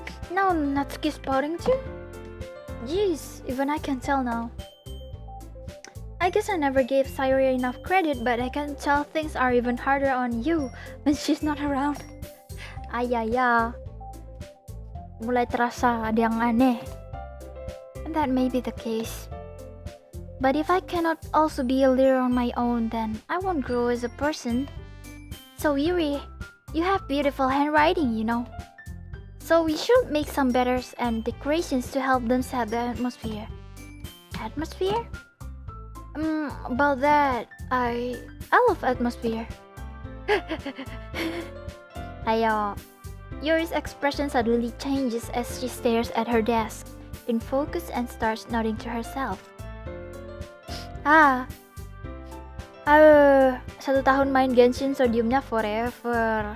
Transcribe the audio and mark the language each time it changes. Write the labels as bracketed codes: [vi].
[en] No, Natsuki spotting too? Jeez, even I can tell now. I guess I never gave Sayuri enough credit, but I can tell things are even harder on you when she's not around. Ayaya. [id] Mulai terasa ada yang aneh. [en] And that may be the case. But if I cannot also be a leader on my own, then I won't grow as a person. So Yuri, you have beautiful handwriting, you know. So we should make some banners and decorations to help them set the atmosphere. Atmosphere? About that, I love atmosphere. Ayo. Yuri's expression suddenly changes as she stares at her desk, in focus and starts nodding to herself. [id] 1 tahun main Genshin sodiumnya forever.